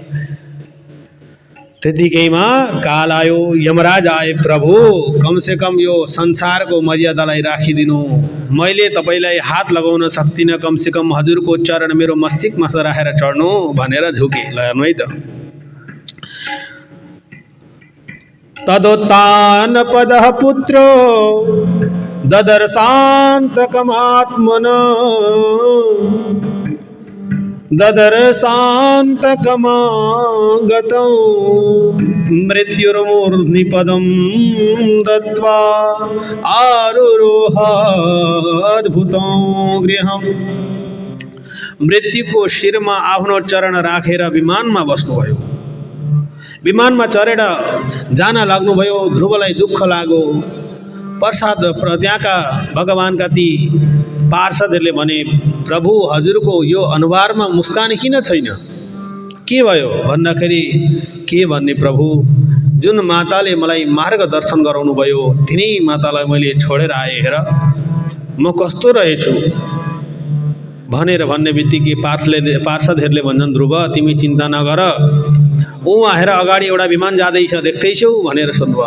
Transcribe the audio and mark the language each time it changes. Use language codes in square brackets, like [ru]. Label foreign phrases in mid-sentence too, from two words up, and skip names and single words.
[ne] त्यतिकैमा काल आयो, यमराज आए, प्रभु कमसे कम यो संसारको मर्यादालाई राखिदिनु, मैले तपाईँलाई हात लगाउन सक्दिनँ, कमसे कम हजुरको चरण मेरो मस्तिष्कमा राखेर चढ्नु भनेर झुके। ल हेर्नु है त, [sa] तदोत्तान पदः पुत्रो ददर्शान्तकमात्मन ददर्शान्तकमागतौ मृत्युर्मूर्ध्निपदं दत्त्वा आरुरोहाद्भुतं गृहम्। [ne] मृत्युको शिरमा आफ्नो चरण राखेर विमानमा बस्नुभयो। विमानमा चढेर जान लाग्नुभयो। ध्रुवलाई दुःख लाग्यो। प्रसाद त्यहाँका भगवानका ती पार्षदहरूले भने, प्रभु हजुरको यो अनुहारमा मुस्कान किन छैन, के भयो भन्दाखेरि, के भन्ने प्रभु, जुन माताले मलाई मार्गदर्शन गराउनु भयो तिनै मातालाई मैले छोडेर आएँ, हेर म कस्तो रहेछु भनेर भन्ने बित्तिकै पार्षदहरूले भन्छन्, ध्रुव तिमी चिन्ता नगर, ऊ आएर अगाडि एउटा विमान जाँदैछ देख्दैछौ भनेर सोध्नुभयो।